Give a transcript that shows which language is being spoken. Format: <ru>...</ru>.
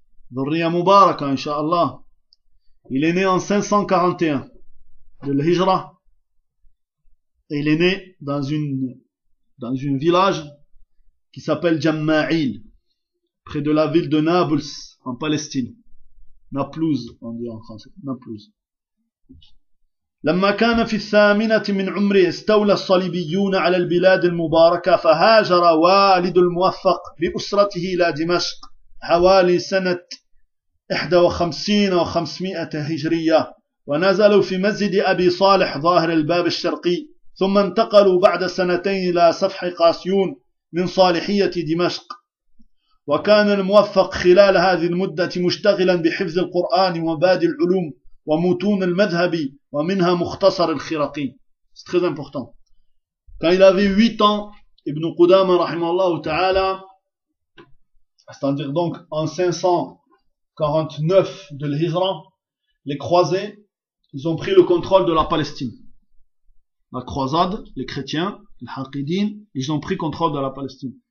<fr>Dhurriya Mubaraka, inshallah. Il est né en 541 de l'Hijra. Et il est né dans un village qui s'appelle Jamma'il, près de la ville de Nablus, en Palestine. Naplouse, on dit en français. Naplouse.</fr> <ar>لما كان في الثامنة من عمره استولى الصليبيون على البلاد المباركة فهاجر والد الموفق بأسرته إلى دمشق حوالي سنة 51 و 500 هجرية ونزلوا في مسجد أبي صالح ظاهر الباب الشرقي ثم انتقلوا بعد سنتين إلى سفح قاسيون من صالحية دمشق وكان الموفق خلال هذه المدة مشتغلا بحفظ القرآن ومبادئ العلوم ومتون المذهب ومنها مختصر الخراقي.</ar> <fr>C'est très important. Quand il avait 8 ans, Ibn Qudama, rahimahullah ta'ala, c'est-à-dire donc en 549 de l'Hijra, les croisés, ils ont pris le contrôle de la Palestine. La croisade, les chrétiens, les haqidines, ils ont pris contrôle de la Palestine.</fr>